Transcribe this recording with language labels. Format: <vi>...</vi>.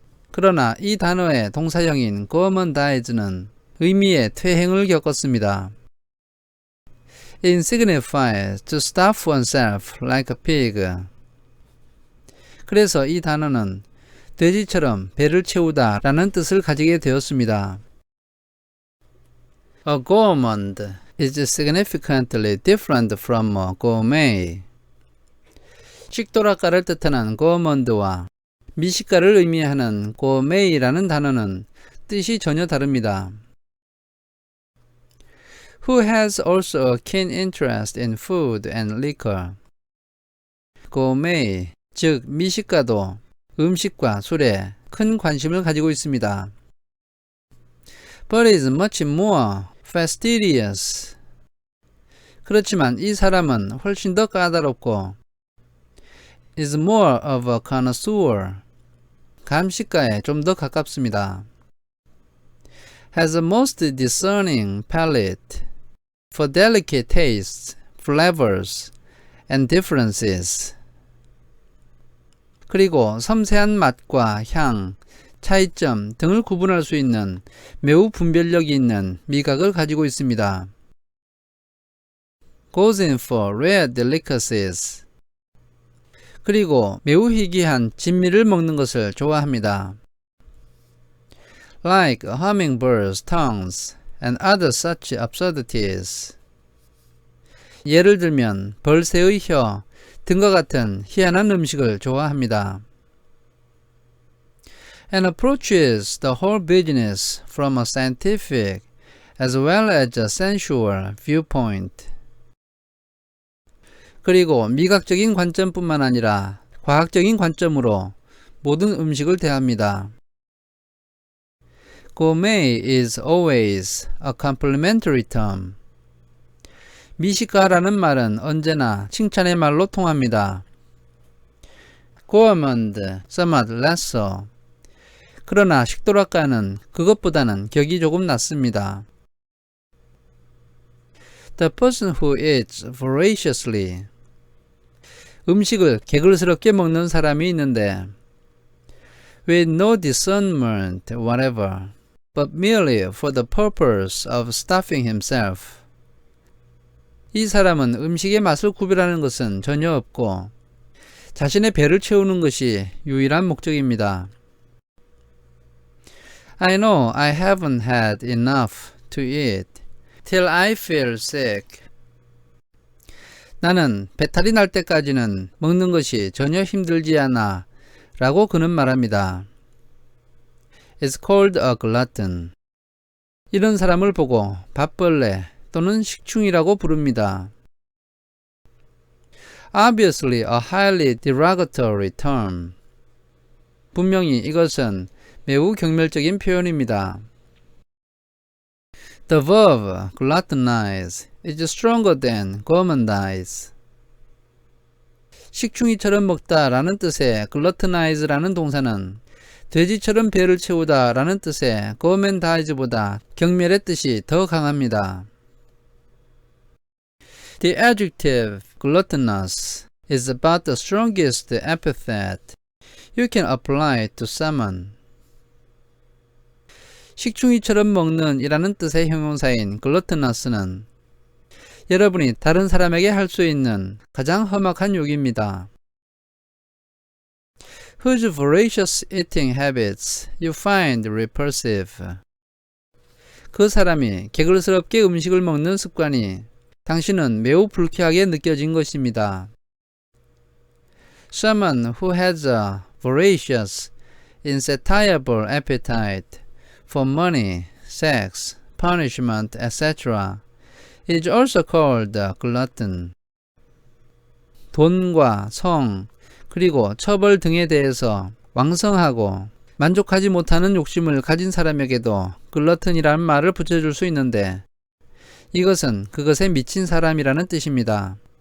<ko>그러나 이 단어의 동사형인 gourmandize는 의미의 퇴행을 겪었습니다.</ko> <en>It signifies to stuff oneself like a pig.</en> <ko>그래서 이 단어는 돼지처럼 배를 채우다 라는 뜻을 가지게 되었습니다.</ko> <en>A gourmand is significantly different from a gourmet.</en> <ko>식도락가를 뜻하는 gourmand와 미식가를 의미하는 gourmet이라는 단어는 뜻이 전혀 다릅니다.</ko> <en>Who has also a keen interest in food and liquor.</en> <ko>gourmet, 즉 미식가도 음식과 술에 큰 관심을 가지고 있습니다.</ko> <en>But is much more fastidious.</en> <ko>그렇지만 이 사람은 훨씬 더 까다롭고</ko> <en>is more of a connoisseur.</en> <ko>감식가에 좀 더 가깝습니다.</ko> <en>Has a most discerning palate for delicate tastes, flavors, and differences.</en> <ko>그리고 섬세한 맛과 향, 차이점 등을 구분할 수 있는 매우 분별력이 있는 미각을 가지고 있습니다.</ko> <en>Goes in for rare delicacies.</en> <ko>그리고 매우 희귀한 진미를 먹는 것을 좋아합니다.</ko> <en>Like hummingbirds' tongues and other such absurdities.</en> <ko>예를 들면 벌새의 혀 등과 같은 희한한 음식을 좋아합니다.</ko> <en>And approaches the whole business from a scientific as well as a sensual viewpoint.</en> <ko>그리고 미각적인 관점뿐만 아니라 과학적인 관점으로 모든 음식을 대합니다.</ko> <en>Gourmet is always a complimentary term.</en> <ko>미식가라는 말은 언제나 칭찬의 말로 통합니다.</ko> <en>Gourmand, somewhat less so.</en> <ko>그러나 식도락가는 그것보다는 격이 조금 낮습니다.</ko> <en>The person who eats voraciously.</en> <ko>음식을 개걸스럽게 먹는 사람이 있는데</ko> <en>with no discernment whatever, but merely for the purpose of stuffing himself.</en> <ko>이 사람은 음식의 맛을 구별하는 것은 전혀 없고 자신의 배를 채우는 것이 유일한 목적입니다.</ko> <en>I know I haven't had enough to eat till I feel sick.</en> <ko>나는 배탈이 날 때까지는 먹는 것이 전혀 힘들지 않아 라고 그는 말합니다.</ko> <en>It's called a glutton.</en> <ko>이런 사람을 보고 밥벌레 또는 식충이라고 부릅니다.</ko> <en>Obviously a highly derogatory term.</en> <ko>분명히 이것은 매우 경멸적인 표현입니다.</ko> <en>The verb gluttonize is stronger than gourmandize.</en> <ko>식충이처럼 먹다 라는 뜻의 gluttonize라는 동사는 돼지처럼 배를 채우다 라는 뜻의 gourmandize보다 경멸의 뜻이 더 강합니다.</ko> <en>The adjective gluttonous is about the strongest epithet you can apply to someone.</en> <ko>식충이처럼 먹는 이라는 뜻의 형용사인 gluttonous는 여러분이 다른 사람에게 할 수 있는 가장 험악한 욕입니다.</ko> <en>Whose voracious eating habits you find repulsive.</en> <ko>그 사람이 개걸스럽게 음식을 먹는 습관이 당신은 매우 불쾌하게 느껴진 것입니다.</ko> <en>Someone who has a voracious, insatiable appetite for money, sex, punishment, etc. is also called a glutton.</en> <ko>돈과 성, 그리고 처벌 등에 대해서 왕성하고 만족하지 못하는 욕심을 가진 사람에게도 글러튼이라는 말을 붙여줄 수 있는데 이것은 그것에 미친 사람이라는 뜻입니다.</ko>